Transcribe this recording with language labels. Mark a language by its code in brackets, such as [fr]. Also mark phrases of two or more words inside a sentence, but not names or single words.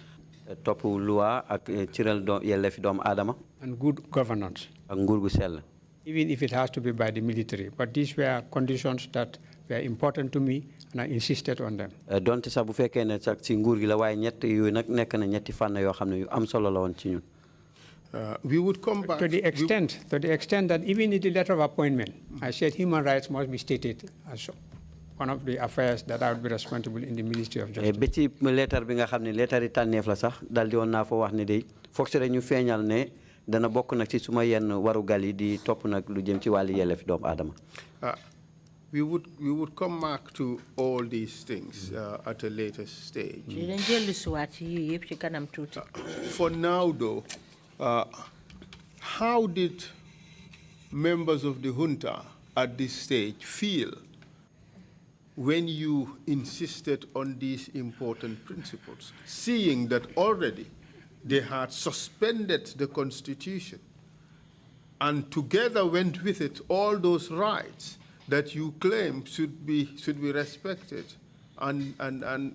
[wo] topp loi ak ciral yelleefi doomu aadama, [en] and good governance, [wo] ak nguur gu sell. [en] even if it has to be by the military. But these were conditions that were important to me, and I insisted on them. [wo] Donte sax bu fekkee ne sax ci nguur gi la waaye ñett yooyu nag nekk na ñetti fànn yoo xam ne yu am solo la woon ci ñun. [en] We would come back to the extent that even in the letter of appointment, I said human rights must be stated as one of the affairs that I would be responsible in the Ministry of Justice. [wo] Ba ci lettre bi nga xam ne lettre yi tànneef la sax dal di woon naa fa wax ne day foog si rek ñu feeñal ne dana bokk nag ci suma yenn warugal yi di topp nag lu jëm ci wàllu yelleef doomu aadama. [en] We would come back to all these things at a later stage. For now, though, how did members of the junta at this stage feel when you insisted on these important principles, seeing that already they had suspended the Constitution and together went with it all those rights that you claim should be respected and implemented?